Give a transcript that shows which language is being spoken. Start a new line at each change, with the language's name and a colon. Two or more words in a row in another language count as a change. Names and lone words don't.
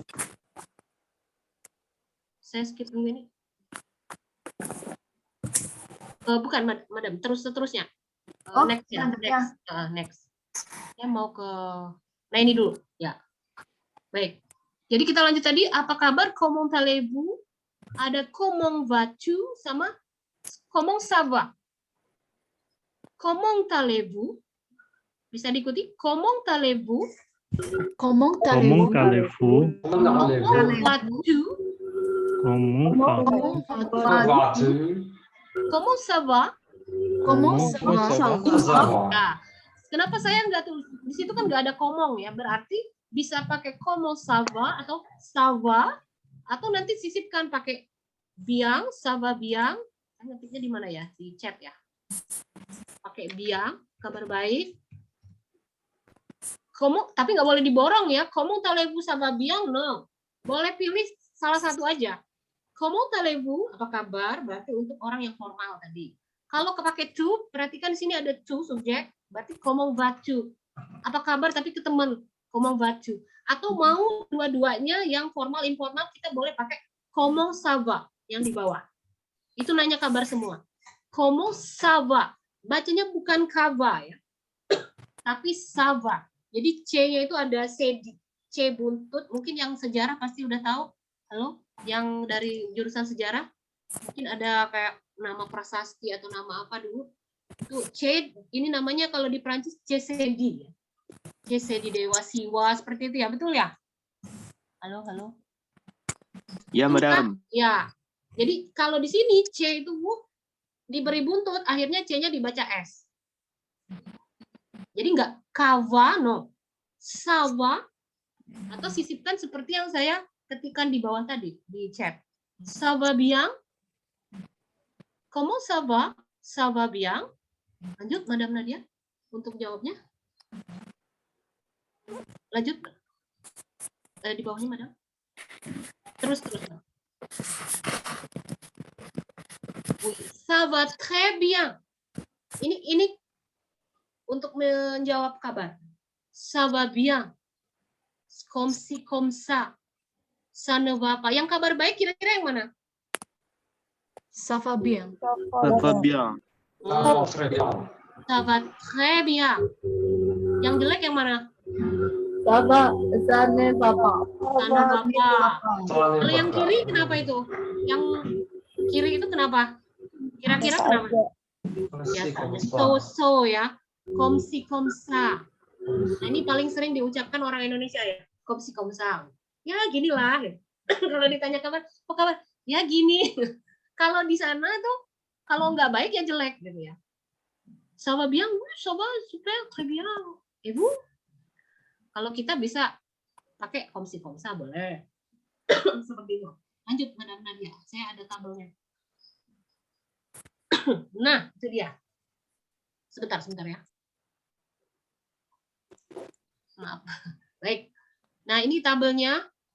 Indonesian: Saya skip dulu ini. Bukan, Madam. Terusnya. Next ya. Next. Saya mau ke... Nah, ini dulu. Ya. Baik. Jadi kita lanjut tadi. Apa kabar?
French: Comment allez-vous? Ada comment vas-tu sama comment ça va. Comment allez-vous?
Indonesian: Bisa diikuti?
French: Comment allez-vous? Comment Comment allez-vous? allez-vous? Comment vas-tu? Comment vas-tu? Comment ça va? Comment Comment ça ça va? va?
Indonesian: Nah, kenapa saya nggak tulis? Di situ kan nggak ada komong ya, berarti bisa pakai
French: comment ça va
Indonesian: atau
French: ça va,
Indonesian: atau nanti sisipkan pakai bien,
French: ça va bien.
Indonesian: Saya ngetiknya di mana ya? Di chat ya. Pakai bien, kabar baik. Tapi nggak boleh diborong ya.
French: Comment allez-vous, ça va bien?
Indonesian: No. Boleh pilih salah satu aja.
French: Comment allez-vous,
Indonesian: apa kabar? Berarti untuk orang yang formal tadi. Kalau pakai to, berarti kan di sini ada to subjek, berarti
French: comment vas-tu.
Indonesian: Apa kabar tapi ke teman,
French: comment vas-tu.
Indonesian: Atau mau dua-duanya yang formal informal, kita boleh pakai
French: comment ça va
Indonesian: yang di bawah. Itu nanya kabar semua.
French: Comment ça va.
Indonesian: Bacanya bukan kava ya. Tapi
French: ça va.
Indonesian: Jadi C-nya itu ada C buntut. Mungkin yang sejarah pasti udah tahu. Halo? Yang dari jurusan sejarah. Mungkin ada kayak nama prasasti atau nama apa dulu. Itu C, ini namanya kalau di Prancis C-C-D. C-C-D Dewa Siwa, seperti itu ya. Betul ya? Halo, halo? Ya, Madam. Ya. Jadi kalau di sini C itu diberi buntut, akhirnya C-nya dibaca S. Jadi enggak kava, no. Sava, atau sisipkan seperti yang saya ketikkan di bawah tadi, di chat.
French: Ça va bien? Comment ça va? Ça va bien?
Indonesian: Lanjut, Madam Nadia, untuk jawabnya. Lanjut. Di bawahnya, Madam. Terus.
French: Oui, ça va très bien.
Indonesian: Ini untuk menjawab kabar.
French: Ça va bien. Comme si, comme ça. Ça ne va pas.
Indonesian: Yang kabar baik kira-kira yang mana?
French: Ça va bien. Ça va bien. Oh, ça va très bien.
Indonesian: Yang jelek yang mana?
French: Ça ne va pas. Ça ne va pas.
Indonesian: Kalau yang kiri kenapa itu? Yang kiri itu kenapa? Kira-kira kenapa? Biasanya so ya.
French: Comme si, comme ça.
Indonesian: Nah, ini paling sering diucapkan orang Indonesia ya.
French: Comme si, comme ça.
Indonesian: Ya ginilah. Kalau ditanya kabar, apa kabar? Ya gini. Kalau di sana tuh, kalau nggak baik ya jelek gitu ya.
French: Ça va bien, oui, ça va, super, très bien. Et vous?
Indonesian: Kalau kita bisa pakai
French: comme si, comme ça
Indonesian: boleh. Seperti itu. Lanjut, Madam Nadia. Saya ada tabelnya. Nah, itu dia. Sebentar ya. Maaf. Baik. Nah, ini tabelnya.